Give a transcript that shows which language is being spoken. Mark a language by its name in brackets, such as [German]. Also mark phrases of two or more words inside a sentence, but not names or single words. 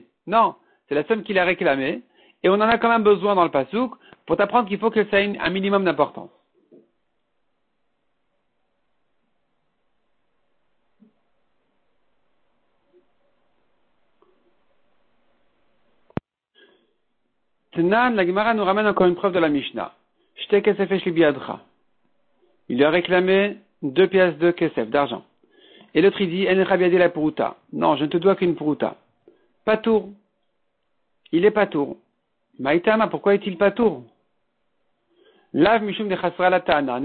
[French] Non, c'est la somme qu'il a réclamée. Et on en a quand même besoin dans le pasouk pour t'apprendre qu'il faut que ça ait un minimum d'importance. Tenan, la Gemara nous ramène encore une preuve de la Mishnah. [Hebrew] שתי כסף יש לי בידך. [French] Il lui a réclamé 2 pièces de kesef, d'argent. Et l'autre il dit, [Hebrew] אין בידי לא פרוטה. [French] Non, je ne te dois qu'une puruta. Patour. Il est patour. [Aramaic] Maïtama, [French] pourquoi est-il patour? [Aramaic] לאו משום דחסרה לה טענה.